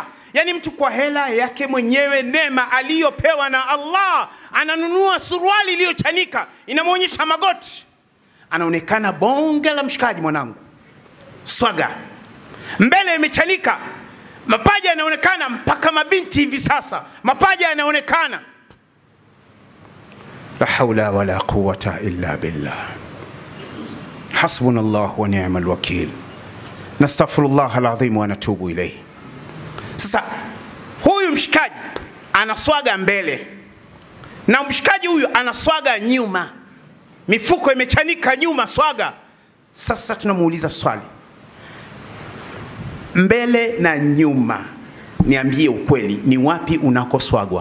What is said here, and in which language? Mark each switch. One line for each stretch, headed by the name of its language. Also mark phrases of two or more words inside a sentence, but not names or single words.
Swahili: Yani mtu kwa hela yake mwenyewe, neema aliyopewa na Allah, ananunua suruali iliyochanika, inamuonyesha magoti, anaonekana bonge la mshikaji mwanangu. Swaga mbele imechanika, mapaja yanaonekana, mpaka mabinti hivi sasa mapaja yanaonekana.
Arabic: لا حول ولا قوة إلا بالله. حسبنا الله ونعم الوكيل. نستغفر الله العظيم ونتوب إليه.
Swahili: Sasa huyu mshikaji anaswaga mbele na mshikaji huyu anaswaga nyuma, mifuko imechanika nyuma, swaga. Sasa tunamuuliza swali, mbele na nyuma, niambie ukweli, ni wapi unakoswagwa?